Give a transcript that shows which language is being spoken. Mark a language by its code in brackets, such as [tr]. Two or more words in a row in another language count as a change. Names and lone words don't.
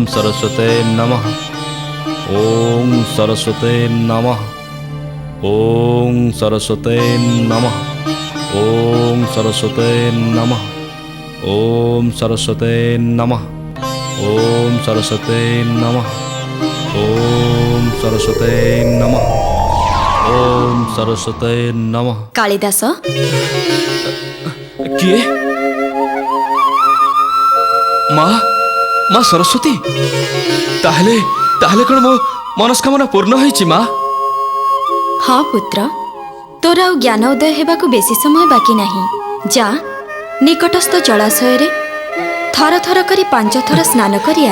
[sa] सरस्वते नमः ओम सरस्वते नमः ओम सरस्वते नमः ओम सरस्वते नमः ओम सरस्वते नमः ओम सरस्वते नमः ओम सरस्वते नमः ओम सरस्वते नमः। [or] कालिदास କିଏ ମା ସରସ୍ୱତୀ ତାହେଲେ ତାହେଲେ କଣ ମୋ ମନସ୍କାମନା ପୂର୍ଣ୍ଣ ହୋଇଛି ମା। ହଁ ପୁତ୍ର ତୋର ଆଉ ଜ୍ଞାନ ଉଦୟ ହେବାକୁ ବେଶୀ ସମୟ ବାକି ନାହିଁ ଯା ନିକଟସ୍ଥ ଜଳାଶୟ ରେ ଥର ଥର କରି 5 ଥର ସ୍ନାନ କରିଆ।